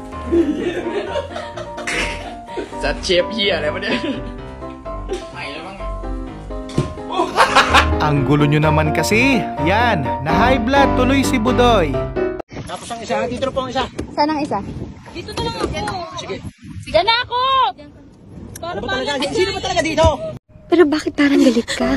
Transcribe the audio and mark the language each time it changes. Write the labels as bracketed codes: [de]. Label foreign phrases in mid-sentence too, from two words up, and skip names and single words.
[th] จัดเชฟเหี้ยอะไรวะเนี่ยไม่แล้วมั้ง [tl] Ang gulo nyo naman kasi. Yan, na high blood tuloy si Budoy. Tapos ang isa, dito na po ang isa. Saan ang isa? Dito na lang ako. Sige. Sige na ako. Para Ano ba talaga? Sino ba talaga dito? Pero bakit parang galit ka?